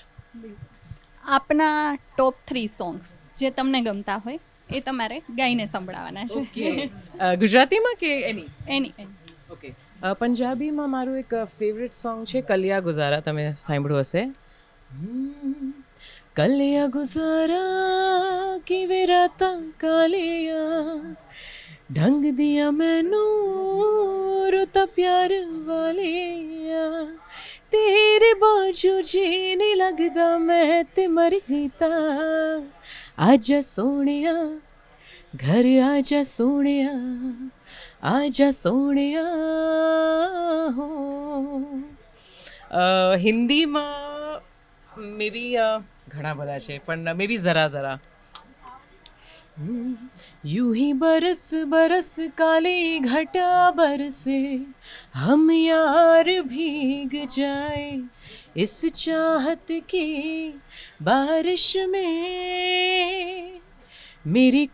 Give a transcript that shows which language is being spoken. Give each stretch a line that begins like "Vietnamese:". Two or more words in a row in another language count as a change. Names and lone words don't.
Gujarati: આપના
English: top 3 songs
Gujarati: જે તમને ગમતા હોય એ તમારે ગાઈને સંભળાવવાના છે. ગુજરાતીમાં કે એની? ઓકે. પંજાબીમાં મારું એક
English: favorite song
Gujarati: છે કલિયા ગુઝારા, તમે સાંભળ્યું હશે.
Punjabi: કલિયા ગુઝારા કિਵੇਂ ਰਾਤਾਂ ਕਾਲੀਆਂ ਢੰਗ ਦੀਆਂ ਮੈਨੂੰ ਰੁੱਤਾਂ ਪਿਆਰ ਵਾਲੀਆਂ ਤੇਰੇ ਬਾਝੋਂ ਜੀ ਨਹੀਂ ਲੱਗਦਾ ਮੈਂ ਤੇ ਮਰ ਗਈ ਤਾਂ ਆਜਾ ਸੋਹਣਿਆ ਘਰ ਆਜਾ ਸੋਹਣਿਆ ਆਜਾ ਸੋਹਣਿਆ ਹੋ.
Gujarati: हिंदीમાં મે બી ઘણા બધા છે પણ મે બી જરા જરા
Hindi: यूं ही बरस बरस काली घटा बरसे हम यार भीग जाए इस चाहत की बारिश में मेरी